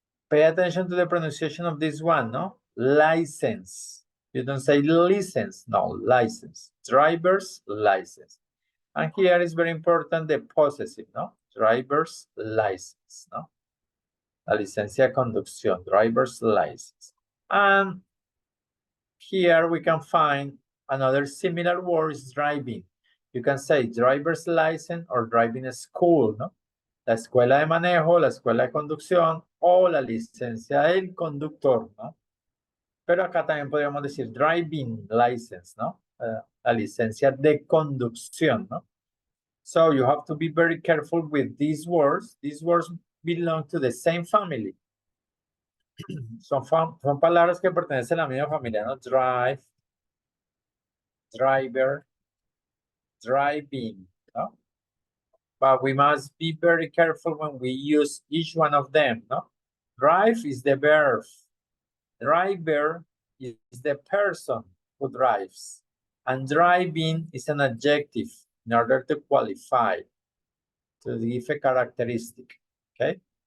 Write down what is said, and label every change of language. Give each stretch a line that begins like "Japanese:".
English: Pay attention to the pronunciation of this one, no? License. You don't say license, no, license. Driver's license. And here is very important the possessive, no? Driver's license, no?
Spanish: La licencia de conducción,
English: driver's license. And here we can find another similar word is driving. You can say driver's license or driving school, no?
Spanish: La escuela de manejo, la escuela de conducción o la licencia del conductor, ¿no? Pero acá también podríamos decir
English: driving license,
Spanish: ¿no? La licencia de conducción, ¿no?
English: So you have to be very careful with these words. These words belong to the same family.
Spanish: Son palabras que pertenecen a la misma familia, ¿no? Drive, driver,
English: driving, no? But we must be very careful when we use each one of them, no? Drive is the verb. Driver is the person who drives. And driving is an adjective in order to qualify, to give a characteristic, okay?